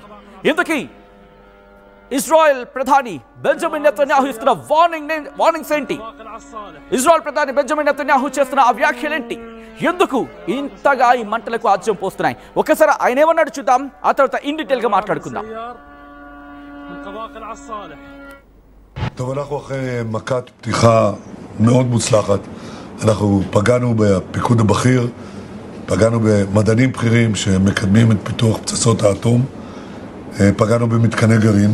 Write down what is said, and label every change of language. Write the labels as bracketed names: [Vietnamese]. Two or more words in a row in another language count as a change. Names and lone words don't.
[Telugu] ఇందుకీ ఇజ్రాయెల్ ప్రధాని బెంజమిన్ నెతన్యాహు ఇస్తున్న వార్నింగ్స్ ఏంటి? ఇజ్రాయెల్ ప్రధాని బెంజమిన్ నెతన్యాహు చేస్తున్న ఆ వ్యాఖ్యలేంటి? ఎందుకు ఇంతగా ఈ మంటలకు ఆజ్యం పోస్తున్నాయి? ఒకసారి ఆయన ఏమన్నాడు చూద్దాం, ఆ తర్వాత [English] in detail [Telugu] గా మాట్లాడుకుందాం. [Hebrew] טוב, אנחנו אחרי מכת פתיחה מאוד מוצלחת. אנחנו פגענו בפיקוד הבכיר, פגענו במדענים בכירים שמקדמים את פיתוח פצצות האטום, פגענו במתקני גרעין.